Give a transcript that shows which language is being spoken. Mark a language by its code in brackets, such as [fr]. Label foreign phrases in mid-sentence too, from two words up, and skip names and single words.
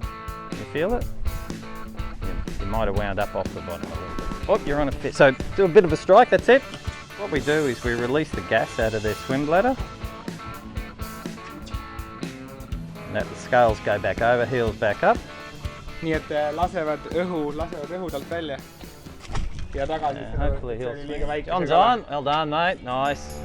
[en] You feel it? You might have wound up off the bottom a little bit. Oh, you're on a fish. So do a bit of a strike, that's it. What we do is we release the gas out of their swim bladder. And that the scales go back over, heels back up. [et] Nii et lasevad õhu talt välja. Ja tagasi. [en] Yeah, hopefully heels. John's on. Well done, mate. Nice.